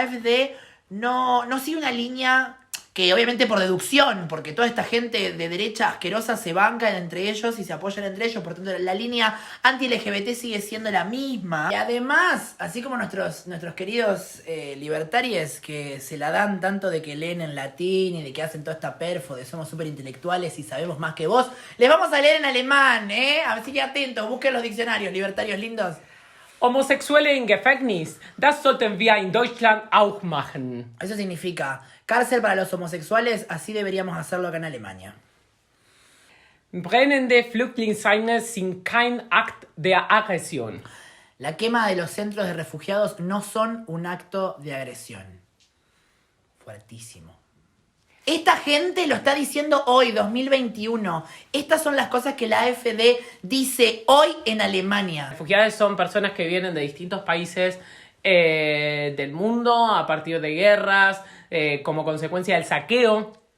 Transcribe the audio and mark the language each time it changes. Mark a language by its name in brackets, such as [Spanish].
[Spanish] AfD no sigue una línea que obviamente por deducción, porque toda esta gente de derecha asquerosa se bancan entre ellos y se apoyan entre ellos, por tanto la línea anti-LGBT sigue siendo la misma. Y además, así como nuestros queridos libertarios que se la dan tanto de que leen en latín y de que hacen toda esta perfo, de somos súper intelectuales y sabemos más que vos, les vamos a leer en alemán, así que atentos, busquen los diccionarios, libertarios lindos. [German] Homosexuelle in Gefängnis, das sollten wir in Deutschland auch machen. [Spanish] Eso significa cárcel para los homosexuales, así deberíamos hacerlo acá en Alemania. [German] Brennende Flüchtlingsheime sind kein Akt der Aggression. [Spanish] La quema de los centros de refugiados no son un acto de agresión. Fuertísimo. Esta gente lo está diciendo hoy, 2021. Estas son las cosas que la AfD dice hoy en Alemania. Refugiados son personas que vienen de distintos países del mundo a partir de guerras, como consecuencia del saqueo